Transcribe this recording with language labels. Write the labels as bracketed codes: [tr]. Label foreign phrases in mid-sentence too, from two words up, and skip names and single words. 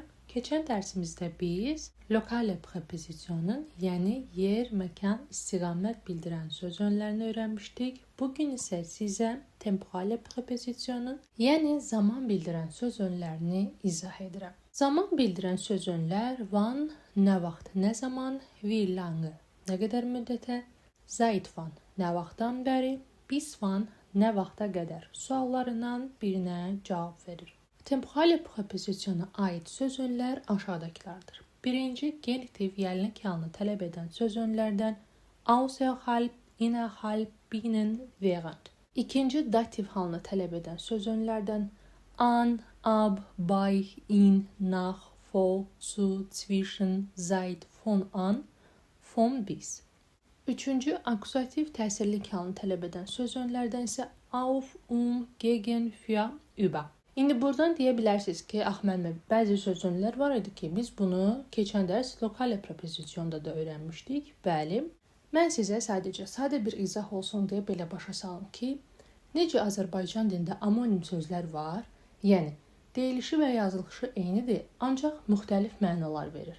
[az] Keçən dərsimizdə biz lokale prepozisyonun, yəni yer, məkan, istiqamət bildirən sözünlərini öyrənmişdik. Bugün isə sizə temporale prepozisyonun, yəni zaman bildirən sözünlərini izah edirəm. Zaman bildirən sözünlər van, nə vaxt, nə zaman, [de] wie lange, [az] nə qədər müddətə, [de] seit wann, [az] nə vaxtdan bəri, [de] bis wann, [az] nə vaxta qədər suallarından birinə cavab verir. Temporale prepozisyona aid sözünlər aşağıdakılardır. Birinci, genitiv yəlnik halını tələb edən sözünlərdən [de] außerhalb, innerhalb, binnen, während. [az] İkinci, dativ halını tələb edən sözünlərdən [de] an, ab, bei, in, nach, vor, zu, zwischen, seit, von an, von bis. [az] Üçüncü, akusativ təsirlik halını tələb edən sözünlərdən isə [de] auf, gegen, für, über. [az] İndi buradan deyə bilərsiniz ki, müəllimə, bəzi sözünlər var idi ki, biz bunu keçən dərs lokale prepozisyonda da öyrənmişdik. Bəli. Mən sizə sadəcə sadə bir izah olsun deyə belə başa salım ki, necə Azərbaycan dilində amonim sözlər var, yəni deyilişi və yazılışı eynidir, ancaq müxtəlif mənalar verir.